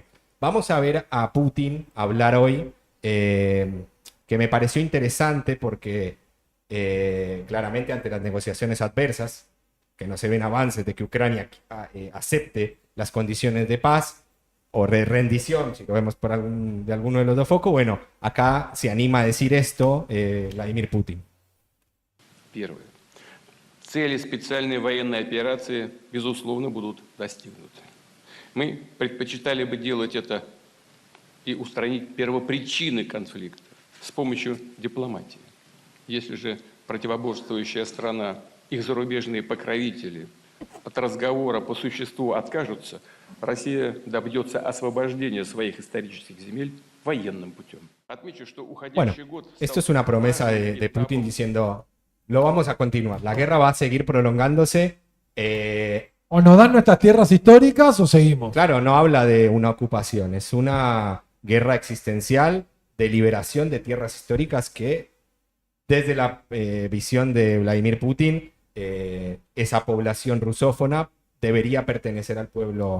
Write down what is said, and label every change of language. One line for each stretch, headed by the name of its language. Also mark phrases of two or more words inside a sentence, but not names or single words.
Spanish: Vamos a ver a Putin hablar hoy, que me pareció interesante porque claramente ante las negociaciones adversas, que no se ven avances de que Ucrania acepte las condiciones de paz o de rendición, si lo vemos de alguno de los dos focos, bueno, acá se anima a decir esto Vladimir Putin.
Russian: Первое. Цели специальной военной операции, безусловно, будут достигнуты. Мы предпочитали бы делать это и устранить первопричины конфликта с помощью дипломатии. Если же противоборствующая страна, их зарубежные покровители от разговора по существу откажутся, Россия добьется освобождения своих исторических земель военным путем. Отмечу, что
Spanish: Bueno,
Russian: уходящий год...
Spanish: esto es una promesa de Putin diciendo, lo vamos a continuar. La guerra va a seguir prolongándose. O nos dan nuestras tierras históricas o seguimos. Claro, no habla de una ocupación, es una guerra existencial de liberación de tierras históricas que, desde la visión de Vladimir Putin, esa población rusófona debería pertenecer al pueblo